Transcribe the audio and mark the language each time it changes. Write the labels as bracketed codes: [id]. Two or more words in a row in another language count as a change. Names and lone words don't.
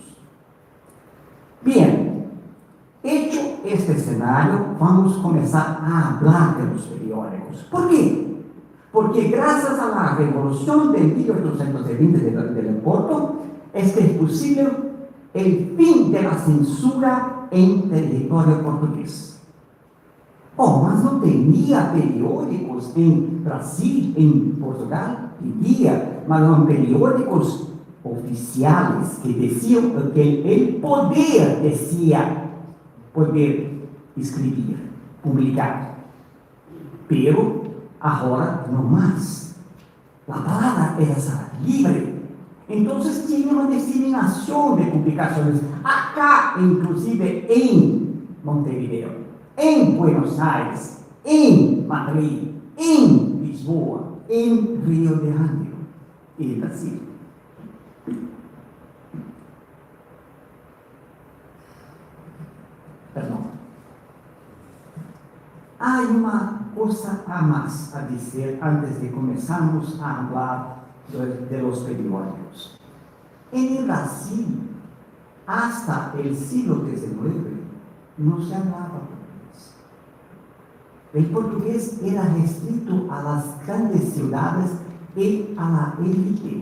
[es] Bien, hecho este escenario, vamos a comenzar a hablar de los periódicos. ¿Por qué? Porque gracias a la revolución de 1820 del Porto, es posible el fin de la censura en territorio portugués. [pt] Oh, mas não tinha periódicos em Brasil, em Portugal, tinha, mas eram periódicos oficiais que diziam que o poder decía poder escrever, publicar. Pero agora não mais. A palavra era livre. Então tinha uma disseminação de publicações, acá, inclusive em Montevideo, em Buenos Aires, em Madrid, em Lisboa, em Rio de Janeiro e Brasil. Perdão. Há uma coisa a mais a dizer antes de começarmos a falar [es] de los periódicos. En Brasil, hasta el siglo XIX, no se hablaba portugués. El portugués era restrito a las grandes ciudades y a la élite.